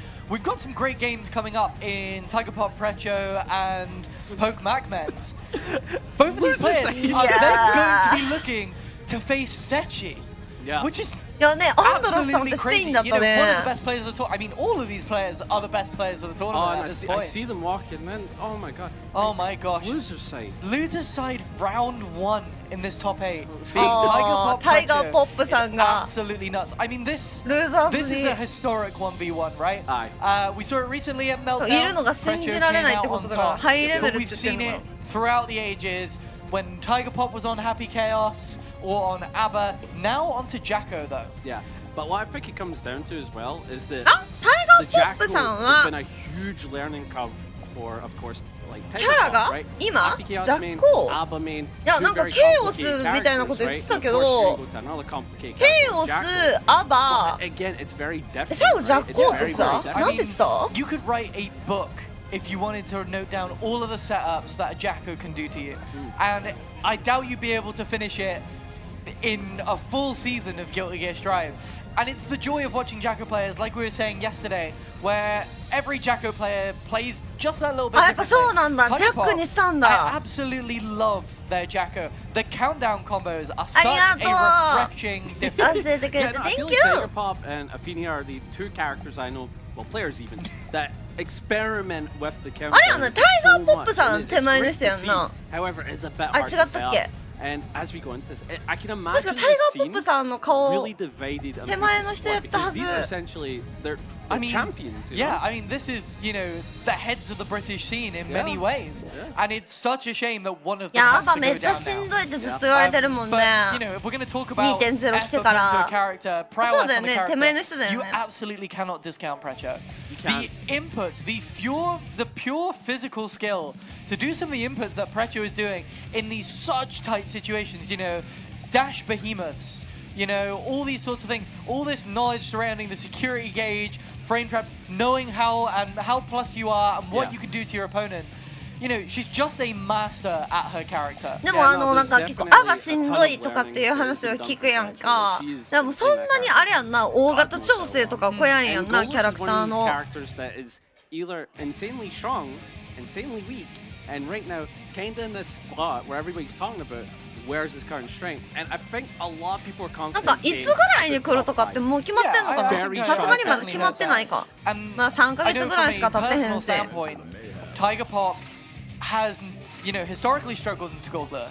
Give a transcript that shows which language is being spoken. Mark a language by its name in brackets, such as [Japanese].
[English] We've got some great games coming up in Tiger Pop Precho and Poke Macmens. Both of these players are then going to be looking to face Sechi, which is [Japanese] いやね、アンドロスさんってスペインだったね。 [English] One of the best players of the tournament. I mean, all of these players are the best players of the tournament at this point. I see them walking, man. Oh my god. Oh my gosh. Losers side. Losers side round 1 in this top 8. [Japanese] Tiger Pop さんが [English] absolutely nuts. I mean, this is a historic 1v1, right? We saw it recently at Meltdown. [Japanese] いるのが信じられないってことだから、ハイレベルって言ってるのかな。 [English] We've seen it throughout the ages. When Tiger Pop was on Happy Chaos or on ABBA, now onto Jacko though. Yeah, but what I think it comes down to as well is that Tiger Pop has been a huge learning curve for, of course, like Tiger Pop, right? Happy Chaos main, ABBA main. [Japanese] いやなんかケイオスみたいなこと言ってたけど、ケイオス、アバ、最後ジャッコーって言ってた？なんて言ってた？ [English] You could write a book. If you wanted to note down all of the setups that a Jacko can do to you. And I doubt you'd be able to finish it in a full season of Guilty Gear Strive. And it's the joy of watching Jacko players, like we were saying yesterday, where every Jacko player plays just that little bit differently. I absolutely love their Jacko. The countdown combos are such a refreshing difference. I feel like Tiger Pop and Athenia are the two characters I know, well, players even, that experiment with the countdown. [Japanese] あれやな、タイガーポップさん手前の人やんな。 [English] However, it's a bit hard to say. And as we go into this, I can imagine the scene really divided. [Japanese] 手前の人やったはず。 [English] These are essentially they're champions. Yeah, I mean, this is, you know, the heads of the British scene in many ways. And it's such a shame that one of them has to go down now. [Japanese] めっちゃしんどいってずっと言われてるもんね。 [English] But, you know, if we're going to talk about [Japanese] 2.0 来てから。 [English] character, prowess on the character, you absolutely cannot discount Precho. The inputs, the pure physical skill to do some of the inputs that Precho is doing in these such tight situations, you know, dash behemoths, you know, all these sorts of things, all this knowledge surrounding the security gauge, frame traps, knowing how plus you are and what you can do to your opponent. You know, she's just a master at her character. [Japanese] でもなんか結構アバしんどいとかっていう話を聞くやんか。でもそんなにあれやんな、大型調整とかこやんやんな、キャラクターの。 [English] either insanely strong, insanely weak, and right now, kind of in this spot where everybody's talking about where's his current strength. And I think a lot of people are confident. [Japanese] なんかいつぐらいに来るとかってもう決まってんのかな。さすがにまだ決まってないか。まあ3ヶ月ぐらいしか経ってへんし。 [English] Tiger Pop has, you know, historically struggled into Gold List.